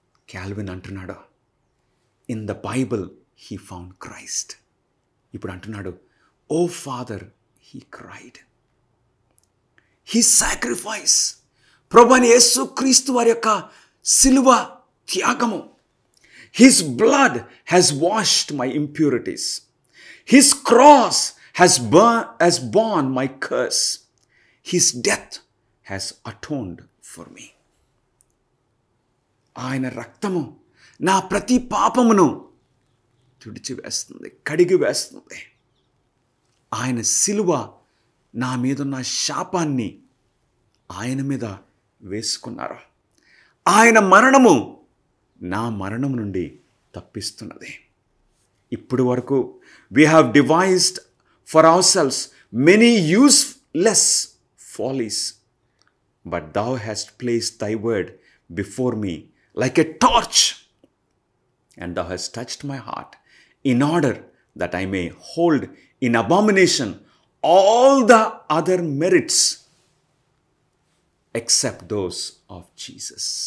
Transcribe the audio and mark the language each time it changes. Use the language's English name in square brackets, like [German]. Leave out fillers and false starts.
[English] Calvin [Telugu] అంటున్నాడు, [English] In the Bible he found Christ. [Telugu] ఇప్పుడు అంటున్నాడు, [English] O Father he cried. He sacrifice, [Telugu] ప్రభు అయిన యేసుక్రీస్తు వారి యొక్క సిలువ త్యాగము. [English] His blood has washed my impurities. His cross has borne my curse. His death has atoned for me. [Telugu] ఆయన రక్తము నా ప్రతి పాపమును తుడిచివేస్తుంది, కడిగి వేస్తుంది. ఆయన సిలువ నా మీదున్న శాపాన్ని ఆయన మీద వేసుకున్నారు. ఆయన మరణము నా మరణం నుండి తప్పిస్తున్నది. ఇప్పుడు వరకు [English] we have devised for ourselves many useless follies, but thou hast placed thy word before me like a torch, and thou hast touched my heart, in order that I may hold in abomination all the other merits except those of Jesus.